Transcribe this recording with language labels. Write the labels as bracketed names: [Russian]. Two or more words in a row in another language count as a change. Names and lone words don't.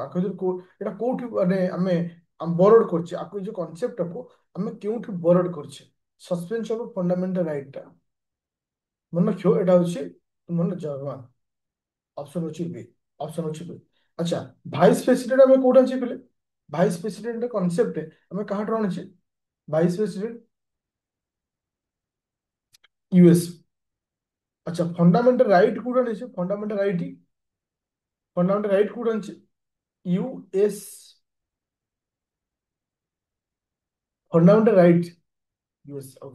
[Odia] ଆକୁ ଯଦି ଏଇଟା କୋଉଠି ମାନେ ଆମେ ବରଡ କରୁଛେ ଆକୁ ଏ ଯୋଉ କନସେପ୍ଟଟାକୁ ଆମେ କେଉଁଠି ବରଡ କରୁଛେ [English] suspension of fundamental rightଟା [Odia] ମନେ ରଖିବ। ଏଇଟା ହଉଛି ମାନେ ଜର୍ମାନ। ଅପସନ ହଉଛି ବି। ଅପସନ ହଉଛି ବି। ଆଚ୍ଛା [English] vice president [Odia] ଆମେ କୋଉଠି ଆଣିଛେ କହିଲେ? [English] vice president [Odia] କନସେପ୍ଟ ଆମେ କାହାଠୁ ଆଣିଛେ? [English] vice president यूएस। अच्छा fundamental right [Odia] କେଉଁଠୁ ଆଣେ [English] fundamental right fundamental right [Odia] କେଉଁଠୁ ଆଣେ [English] यूएस। fundamental right US OK.